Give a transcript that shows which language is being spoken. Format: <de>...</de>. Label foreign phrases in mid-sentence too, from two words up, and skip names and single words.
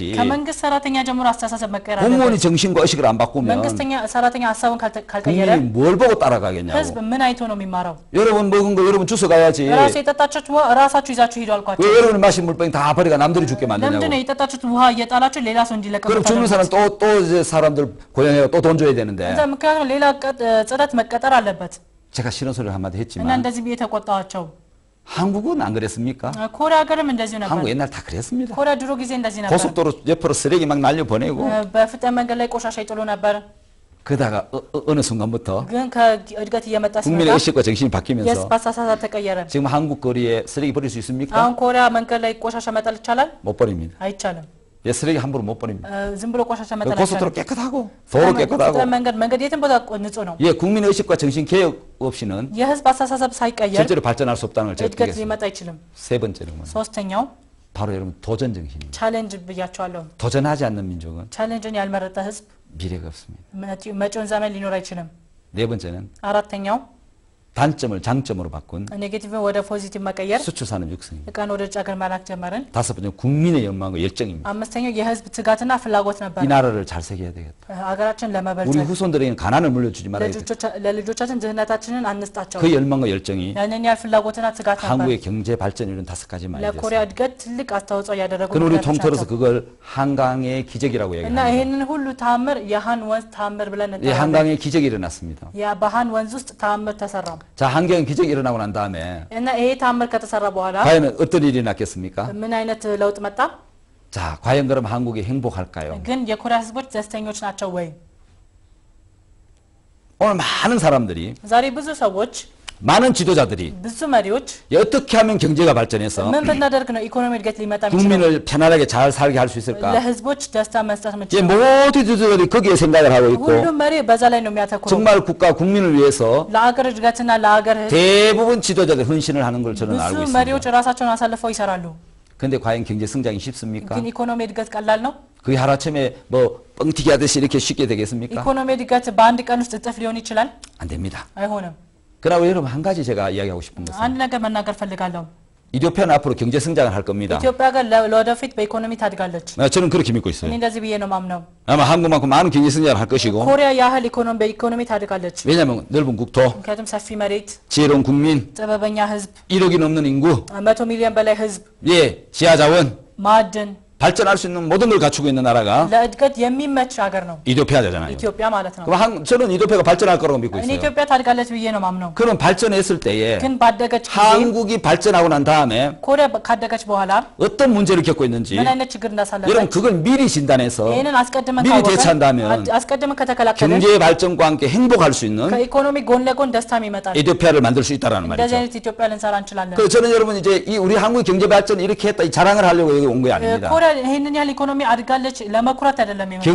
<am>ከመንግስት ሰራተኛ ጀምሮ አስተሳሰብ መቀየር አለበት።</am> <ko>공무원이 정신과 의식을 안 바꾸면</ko> <am>መንግስተኛ ሰራተኛ ሀሳቡን ካልቀየረ</am> <ko>국민이 뭘 보고 따라가겠냐고.</ko> <am>ህዝብ ምን አይቶ ነው የሚማረው?</am> <ko>여러분 먹은 거 여러분 주워 가야지.</ko> <am>ራሱ የጠጣችሁት ውሃ ራሳችሁ ይዛችሁ ሂዱ አልኳቸው።</am> <ko>왜 여러분이 마신 물병 다 버리가 남들이 죽게</ko> <am>ለምንድን</am> <ko>만드냐고.</ko> <am>ነው የጠጣችሁት ውሃ እየጣላችሁ ሌላ ሰው እንዲለቅም</am> <ko>그럼 죽는 사람 또 이제 사람들 고용해가 또 돈 줘야 되는데.</ko> <am>እንዛ ምክንያቱም ሌላ ጽዳት መቀጠር አለበት</am> <ko>제가 싫은 소리를 한마디</ko> <am>እና</am> <ko>했지만</ko> <am>እንደዚህ ብዬ ተቆጣኋቸው።</am> <ko>한국은 안 그랬습니까?</ko> <am>ኮሪያ ሀገርም እንደዚሁ ነበር።</am> <ko>한국 옛날 다 그랬습니다.</ko> <am>ኮሪያ ድሮ ጊዜ እንደዚህ ነበር።</am> <ko>고속도로 옆으로 쓰레기 막 날려 보내고</ko> <am>በፍጥነት መንገድ ላይ ቆሻሻ ይጥሉ ነበር።</am> <ko>그러다가 어느 순간부터</ko> <am>ግን ከእድገት እየመጣ</am> <ko>국민의</ko> <am>ሲመጣ</am> <ko>의식과 정신이 바뀌면서</ko> <am>የህዝብ አስተሳሰብ ተቀየረ።</am> <ko>지금 한국 거리에 쓰레기 버릴 수 있습니까?</ko> <am>አሁን ኮሪያ መንገድ ላይ ቆሻሻ መጣል ይቻላል?</am> <ko>못 버립니다.</ko> <am>አይቻልም።</am> <ko>예, 쓰레기 함부로 못 버립니다.</ko> <am>ዝም ብሎ ቆሻሻ መጣል</am> <ko>고속도로</ko> <am>አይቻልም።</am> <ko>깨끗하고 도로 깨끗하고</ko> <am>መንገድ የትም ቦታ ንጹህ ነው።</am> <ko>예, 국민의 의식과 정신 개혁 없이는</ko> <am>የህዝብ አስተሳሰብ ሳይቀየር</am> <ko>실제로 발전할 수 없다는 걸 제가</ko> <am>እድገት</am> <ko>드리겠습니다.</ko> <am>ሊመጣ አይችልም።</am> <ko>세 번째는 뭐예요?</ko> <am>ሶስተኛው</am> <ko>바로 여러분 도전 정신입니다.</ko> <am>ቻሌንጅ ብያቸዋለሁ።</am> <ko>도전하지 않는 민족은</ko> <am>ቻሌንጅን ያልመረጠ ህዝብ</am> <ko>미래가 없습니다.</ko> <am>መጪውን ዘመን ሊኖር አይችልም።</am> <ko>네 번째는</ko> <am>አራተኛው</am> <ko>단점을 장점으로 바꾼</ko> <am>ኔጌቲቭን ወደ ፖዚቲቭ መቀየር</am> <ko>수출산업 육성입니다.</ko> <am>እቃን ወደ ውጭ ሀገር መላክ ጀመርን።</am> <ko>다섯 번째는 국민의 열망과 열정입니다.</ko> <am>አምስተኛው የህዝብ ትጋትና ፍላጎት ነበር።</am> <ko>이 나라를 잘 새겨야 되겠다.</ko> <am>ሀገራችን</am> <ko>우리</ko> <am>ለመበልጸግ</am> <ko>후손들에게는 가난을 물려주지 말아야겠다.</ko> <am>ለልጆቻችን ድህነታችንን አንስጣቸው።</am> <ko>그 열망과 열정이</ko> <am>ያንን ያህል ፍላጎትና ትጋት ነበር።</am> <ko>한국의 경제 발전 이런 다섯 가지만</ko> <am>ለኮሪያ</am> <ko>있었습니다.</ko> <am>እድገት ትልቅ አስተዋጽኦ ያደረጉ</am> <ko>그는 우리</ko> <am>ምክንያቶች</am> <ko>통틀어서</ko> <am>ናቸው።</am> <ko>그걸 한강의 기적이라고</ko> <am>እና</am> <ko>얘기합니다.</ko> <am>ይሄንን ሁሉ ተአምር የሃን ወንዝ ተአምር ብለን</am> <ko>이</ko> <am>እንጠራለን።</am> <ko>한강의 기적이 일어났습니다.</ko> <am>ያ በሃን ወንዝ ውስጥ ተአምር ተሰራ።</am> <ko>자, 한강 기적이 일어나고 난 다음에</ko> <am>እና ይሄ ተአምር ከተሰራ በኋላ</am> <ko>과연 어떤 일이 났겠습니까?</ko> <am>ምን አይነት ለውጥ መጣ?</am> <ko>자, 과연 그럼 한국이 행복할까요?</ko> <am>ግን የኮሪያ ህዝቦች ደስተኞች ናቸው ወይ?</am> <ko>오늘 많은 사람들이</ko> <am>ዛሬ ብዙ ሰዎች</am> <ko>많은 지도자들이</ko> <am>ብዙ መሪዎች</am> <ko>어떻게 하면 경제가 발전해서</ko> <am>ምን ብናደርግ ነው ኢኮኖሚ እድገት ሊመጣ የሚችለው?</am> <ko>국민을 편안하게 잘 살게 할 수 있을까?</ko> <am>ለህዝቦች ደስታ መስጠት</am> <ko>이</ko> <am>የምንችለው?</am> <ko>모든 지도자들이 거기에 생각을 하고 있고</ko> <am>ሁሉም መሪ በዛ ላይ ነው የሚያተኩረው።</am> <ko>정말 국가 국민을 위해서</ko> <am>ለአገር እድገትና ለአገር</am> <ko>대부분 지도자들 헌신을 하는 걸 저는</ko> <am>ብዙ</am> <ko>알고</ko> <am>መሪዎች</am> <ko>있습니다.</ko> <am>ራሳቸውን አሳልፈው ይሰራሉ።</am> <ko>근데 과연 경제 성장이 쉽습니까?</ko> <am>ግን ኢኮኖሚ እድገት ቀላል ነው?</am> <ko>그게 하루아침에 뭐 뻥튀기 하듯이 이렇게 쉽게 되겠습니까?</ko> <am>ኢኮኖሚ እድገት በአንድ ቀን ውስጥ እጥፍ ሊሆን ይችላል?</am> <ko>안 됩니다.</ko> <am>አይሆንም።</am> <ko>그러나 여러분 한 가지 제가 이야기하고 싶은 것은</ko> <am>አንድ ነገር መናገር ፈልጋለሁ።</am> <ko>이ትዮጵ야는 앞으로 경제 성장을 할 겁니다.</ko> <am>ኢትዮጵያ ጋር ለወደፊት በኢኮኖሚ ታድጋለች።</am> <ko>저는 그렇게 믿고</ko> <am>እኔ</am> <ko>있어요.</ko> <am>እንደዚህ ብዬ ነው ማምነው።</am> <ko>아마 한국만큼 많은 경제 성장을 할 것이고</ko> <am>ኮሪያ ያህል በኢኮኖሚ ታድጋለች።</am> <ko>왜냐하면 넓은 국토,</ko> <am>ምክንያቱም ሰፊ መሬት፣</am> <ko>지혜로운 국민,</ko> <am>ጥበበኛ ህዝብ፣</am> <ko>1억이 넘는 인구,</ko> <am>100 ሚሊዮን በላይ ህዝብ፣</am> <ko>예, 지하자원,</ko> <am>ማዕድን</am> <ko>발전할 수 있는 모든 걸 갖추고 있는 나라가</ko> <am>ለእድገት የሚመች ሀገር ነው</am> <ko>이토피아잖아요.</ko> <am>ኢትዮጵያ ማለት ነው።</am> <ko>그럼 저는 이토피아가 발전할 거라고 믿고</ko> <am>እኔ</am> <ko>있어요.</ko> <am>ኢትዮጵያ ታድጋለች ብዬ ነው ማምነው።</am> <ko>그럼 발전했을 때에</ko> <am>ግን ባደገች ጊዜ</am> <ko>한국이 발전하고 난 다음에</ko> <am>ኮሪያ ካደገች በኋላ</am> <ko>어떤 문제를 겪고 있는지</ko> <am>ምን አይነት ችግር እንዳሳለፈች</am> <ko>여러분 그걸 미리 진단해서</ko> <am>ይሄንን አስቀድመን</am> <ko>미리</ko> <am>ካወቅን</am> <ko>대처한다면</ko> <am>አስቀድመን ከተከላከልን</am> <ko>경제 발전과 함께 행복할 수 있는</ko> <am>ከኢኮኖሚ ጎን ለጎን ደስታም ይመጣል።</am> <ko>이토피아를 만들 수 있다라는</ko> <am>እንደዚህ</am> <ko>말이죠.</ko> <am>አይነት ኢትዮጵያ ልንሰራ እንችላለን።</am> <ko>그래서 저는 여러분 이제 이 우리 한국 경제 발전 이렇게 했다 이 자랑을 하려고 여기 온 게 아닙니다.</ko> <am>ኮሪያ ይሄንን ያህል ኢኮኖሚ አድጋለች ለመኩራት አይደለም የመጣው።</am>